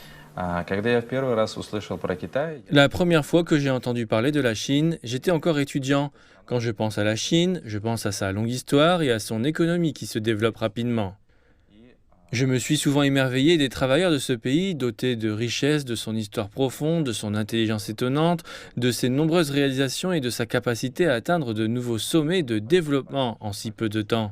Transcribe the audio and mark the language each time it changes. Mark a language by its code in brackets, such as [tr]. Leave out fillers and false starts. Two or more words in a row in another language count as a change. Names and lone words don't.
[ru] Когда я в первый раз услышал про Китай, [fr] La première fois que j'ai entendu parler de la Chine, j'étais encore étudiant. Quand je pense à la Chine, je pense à sa longue histoire et à son économie qui se développe rapidement. Je me suis souvent émerveillé des travailleurs de ce pays, dotés de richesses, de son histoire profonde, de son intelligence étonnante, de ses nombreuses réalisations et de sa capacité à atteindre de nouveaux sommets de développement en si peu de temps.